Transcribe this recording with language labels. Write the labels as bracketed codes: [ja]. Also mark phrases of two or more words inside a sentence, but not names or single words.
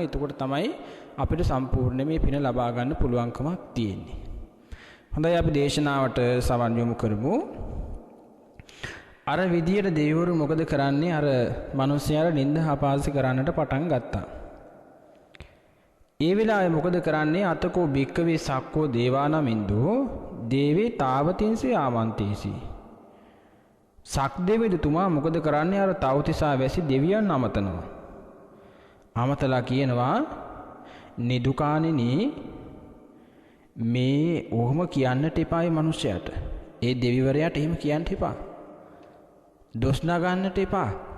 [si] එතකොට තමයි අපිට සම්පූර්ණ මේ පින ලබා ගන්න පුළුවන්කමක් තියෙන්නේ. හොඳයි අපි දේශනාවට සවන් යොමු කරමු. අර විදියට දෙවිවරු මොකද කරන්නේ? අර මිනිස්යාට නිନ୍ଦ අපහාස කරන්නට පටන් ගත්තා. ඒ වෙලාවේ මොකද කරන්නේ? [pi] අතකෝ භික්කවේ සක්කෝ දේවානමින්දෝ දේවේ තාවතින්සේ ආමන්තේසි. [si] සක්දෙවිතුමා මොකද කරන්නේ? අර තවතිසා වැසි දෙවියන් අමතනවා. අමතලා කියනවා නිදුකාණෙනි මේ ඔහොම කියන්නට එපායි මිනිසයාට. ඒ දෙවිවරයාට එහෙම කියන්න එපා. දොස් නගන්නට එපා.